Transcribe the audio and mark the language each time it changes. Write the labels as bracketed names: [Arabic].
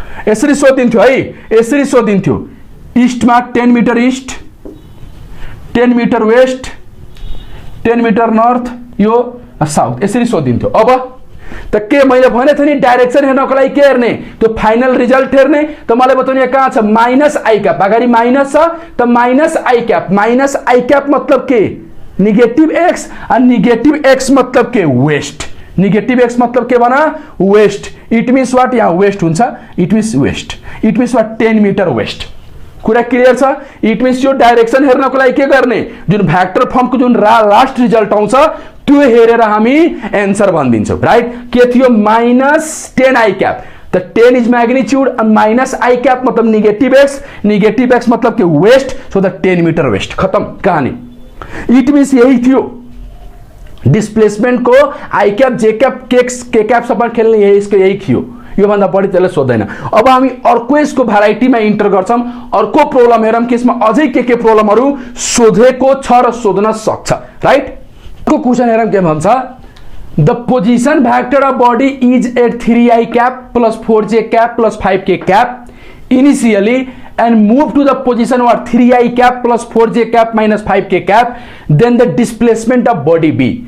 [Nepali] यसरी सोधिन्थ्यो है, यसरी सोधिन्थ्यो. ईस्टमा 10 metre east, 10 metre West, 10 metre north, यो साउथ, यसरी सोधिन्थ्यो. अब त के मैले भने थिएँ नि डाइरेक्सन हेर्नको लागि के हेर्ने, त्यो फाइनल रिजल्ट हेर्ने. त मलाई बताउनु कहाँ छ माइनस आई क्याप, अगाडि माइनस छ त minus I cap, minus I cap मतलब के नेगेटिभ एक्स, अनि नेगेटिभ एक्स मतलब के वेस्ट, नेगेटिभ एक्स मतलब के भन वेस्ट. इट मिन्स वाट, यहाँ वेस्ट हुन्छ, it means West, it means what 10 metre West. कुरा क्लियर छ. इट मिन्स यो डाइरेक्सन हेर्नको लागि के गर्ने, जुन भ्याक्टर फर्मको जुन लास्ट रिजल्ट आउँछ त्यो हेरेर हामी एन्सर भनिदिन्छौँ, राइट. के थियो माइनस 10 आई क्याप, त 10 is magnitude and minus I cap मतलब नेगेटिव एक्स मतलब के West, [English] so the 10 metre west, [Nepali] खत्म कहानी. इट मीन्स यही थियो, डिस्प्लेसमेंट को आई कैप जे कैप के कैप सब खेल्ने यही इसको यही थियो यो भन्दा बढी त्यसले सोध्दैन। अब हामी अर्को यसको भ्याराइटीमा इन्टर गर्छौं, अर्को प्रब्लम हेरौं कि यसमा अझै के प्रब्लमहरु सोधेको छ र सोध्न सक्छ, राइट। को क्वेशन हेरौं के भन्छ, [English] The position vector of body is at 3i cap plus 4j cap plus 5k cap initially and move to the position what 3i cap plus 4j cap minus 5k cap, then the displacement of body b।